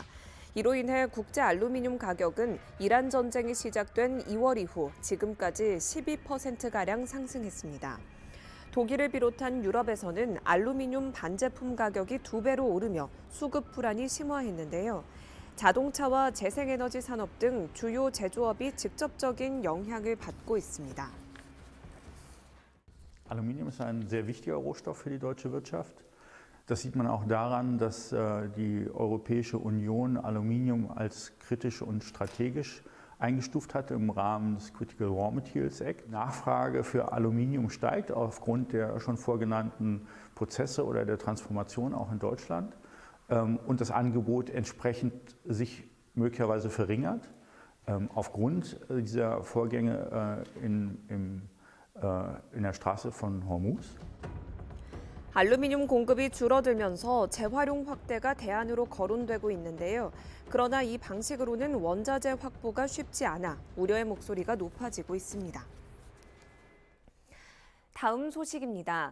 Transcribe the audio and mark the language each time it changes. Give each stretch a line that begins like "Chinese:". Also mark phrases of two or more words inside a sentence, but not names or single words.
Korean: 이로 인해 국제 알루미늄 가격은 이란 전쟁이 시작된 2월 이후 지금까지 12%가량 상승했습니다. 독일을 비롯한 유럽에서는 알루미늄 반제품 가격이 2배로 오르며 수급 불안이 심화했는데요. 자동차와 재생에너지 산업 등 주요 제조업이 직접적인 영향을 받고 있습니다.
German: Aluminium ist ein sehr wichtiger Rohstoff für die deutsche Wirtschaft. Das sieht man auch daran, dass die Europäische Union Aluminium als kritisch und strategisch eingestuft hatte im Rahmen des Critical Raw Materials Act. Nachfrage für Aluminium steigt aufgrund der schon vorgenannten Prozesse oder der Transformation auch in Deutschland und das Angebot entsprechend sich möglicherweise verringert aufgrund dieser Vorgänge in der Straße von Hormuz.
Korean: 알루미늄 공급이 줄어들면서 재활용 확대가 대안으로 거론되고 있는데요. 그러나 이 방식으로는 원자재 확보가 쉽지 않아 우려의 목소리가 높아지고 있습니다. 다음 소식입니다.